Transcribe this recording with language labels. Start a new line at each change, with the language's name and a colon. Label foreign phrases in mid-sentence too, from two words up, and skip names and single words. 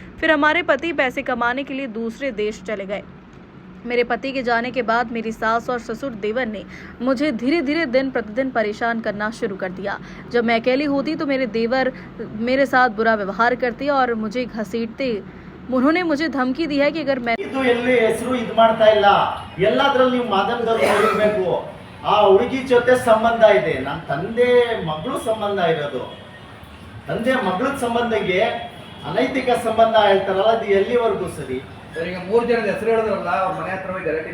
Hindi: फिर हमारे पति पैसे कमाने के लिए दूसरे देश चले गए। मेरे पति के जाने के बाद मेरी सास और ससुर देवर ने मुझे धीरे धीरे दिन प्रतिदिन परेशान करना शुरू कर दिया। जब मैं अकेली होती तो मेरे देवर मेरे साथ बुरा व्यवहार करते और मुझे घसीटते। उन्होंने मुझे धमकी दी है कि अगर मैं
Kannada: ಆ ಹುಡುಗಿ ಜೊತೆ ಸಂಬಂಧ ಇದೆ, ನನ್ನ ತಂದೆ ಮಗಳು ಸಂಬಂಧ ಇರೋದು. ತಂದೆ ಮಗಳ ಸಂಬಂಧಕ್ಕೆ ಅನೈತಿಕ ಸಂಬಂಧ ಹೇಳ್ತಾರಲ್ಲ, ಅದು ಎಲ್ಲಿವರೆಗೂ ಸರಿ? ಈಗ 3 ಜನದ ಹೆಸರು ಹೇಳಿದ್ರಲ್ಲ, ಅವ್ರ ಮನೆ ಹತ್ರ ಹೋಗಿ ಗಲಾಟೆ.